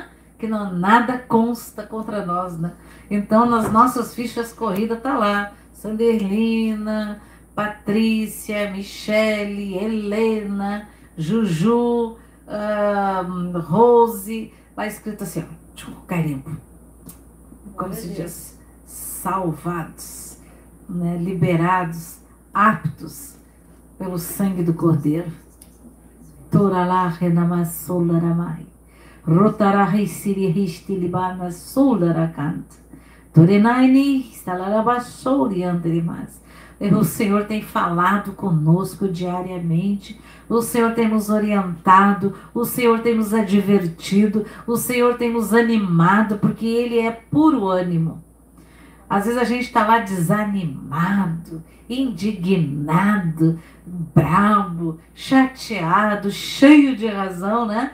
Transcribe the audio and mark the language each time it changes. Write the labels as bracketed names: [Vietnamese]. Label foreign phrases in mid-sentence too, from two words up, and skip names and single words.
[Portuguese] Que nada consta contra nós, né? Então, nas nossas fichas corridas tá lá, Sanderlina, Patrícia, Michele, Helena, Juju, Rose, lá escrito assim, ó, carimbo. Como se diz, salvados, né? Liberados, aptos pelo sangue do Cordeiro. Toralá renamassolaramai, rotarahistilibanas solarakant, torenaini salarabashori andrimas. O Senhor tem falado conosco diariamente, o Senhor tem nos orientado, o Senhor tem nos advertido, o Senhor tem nos animado, porque Ele é puro ânimo. Às vezes a gente está lá desanimado, indignado, bravo, chateado, cheio de razão, né?